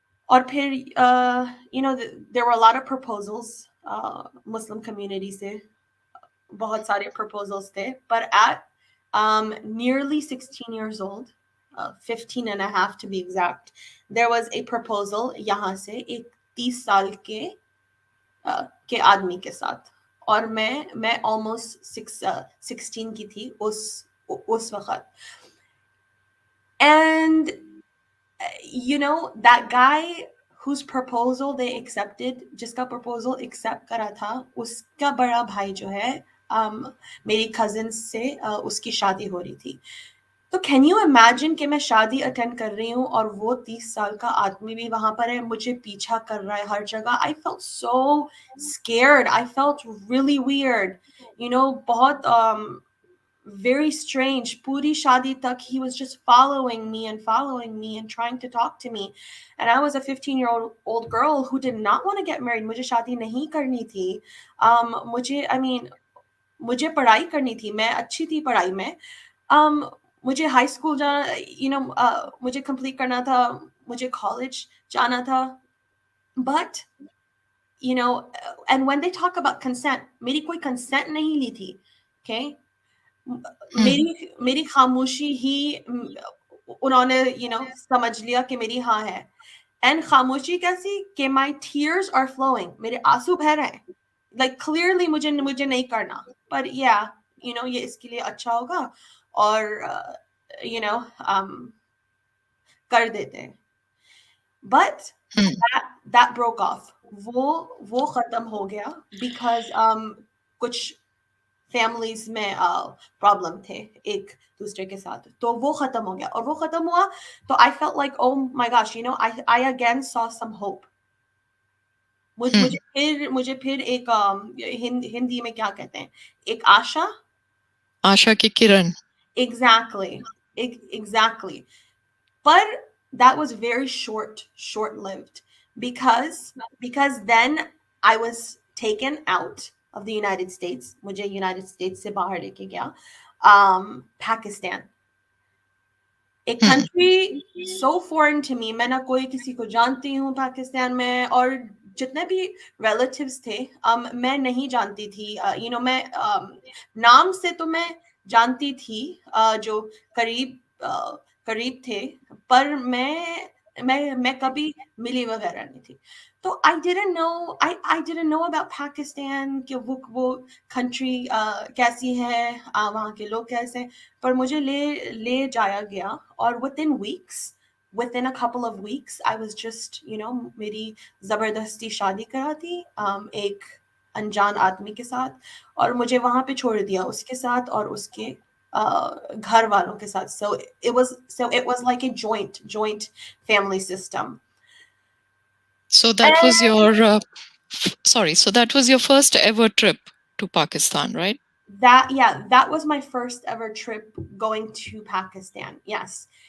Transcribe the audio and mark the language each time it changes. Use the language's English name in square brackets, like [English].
[Hindi] और फिर, [English] there were a lot of proposals, Muslim community [Hindi] से बहुत सारे proposals थे. [English] But at nearly 16 years old, 15 and a half to be exact, there was a proposal [Hindi] यहाँ से एक 30 साल के आदमी के साथ. और मैं almost 16 की थी उस वक्त. [English] And that guy whose proposal they accepted, [Hindi] जिसका proposal accept करा था, उसका बड़ा भाई जो है, मेरी cousin से उसकी शादी हो रही थी. तो [English] can you imagine [Hindi] कि मैं शादी अटेंड कर रही हूँ और वो 30 साल का आदमी भी वहां पर है, मुझे पीछा कर रहा है हर जगह. [English] I felt so scared, I felt really weird, बहुत very strange. [Hindi] Puri shadi tak, [English] he was just following me and trying to talk to me. And I was a 15-year-old girl who did not want to get married. [Hindi] Mujhe shadi nahi karni thi. I mean, मुझे पढ़ाई करनी थी, मैं अच्छी थी पढ़ाई में. मुझे हाई स्कूल जाना, मुझे कंप्लीट करना था, मुझे कॉलेज जाना था. [English] But and when they talk about consent, [Hindi] मेरी कोई consent नहीं ली थी. [English] Okay, mm, [Hindi] मेरी खामोशी ही, उन्होंने समझ लिया कि मेरी हाँ है. एंड खामोशी कैसी कि [English] my tears are flowing, [Hindi] मेरे आंसू बह रहे हैं. [English] Like clearly [Hindi] मुझे नहीं करना, [English] but yeah, [Hindi] ये इसके लिए अच्छा होगा, और you know कर देते हैं. [English] But mm. that broke off. [Hindi] वो खत्म हो गया because कुछ फैमिलीज में प्रॉब्लम थे एक दूसरे के साथ, तो वो खत्म हो गया. और वो खत्म हुआ तो [English] I felt like, oh my gosh, I again saw some hope. Hmm. [Hindi] मुझे फिर एक, हिंदी में क्या कहते हैं, एक आशा. आशा की किरण. [English] Exactly. Exactly. But that was very short lived, because then I was taken out of the United States. [Hindi] मुझे United States से बाहर लेके गया. [English] Pakistan, a Hmm. country so foreign to me. [Hindi] मैं ना कोई किसी को जानती हूँ पाकिस्तान में, और जितने भी relatives थे, मैं नहीं जानती थी. मैं, नाम से तो मैं जानती थी, जो करीब करीब थे, पर मैं कभी मिली वगैरह नहीं थी. तो [English] I didn't know about Pakistan, [Hindi] कि वो country कैसी है, वहाँ के लोग कैसे हैं. पर मुझे ले जाया गया, और [English] within a couple of weeks I was just, [Hindi] मेरी जबरदस्ती शादी करा थी, एक अनजान आदमी के साथ, और मुझे वहां पे छोड़ दिया उसके साथ और उसके घर वालों के साथ. [English] So it was like a joint family system. So that was And your sorry. So that was your first ever trip to Pakistan, right? that was my first ever trip going to Pakistan. Yes.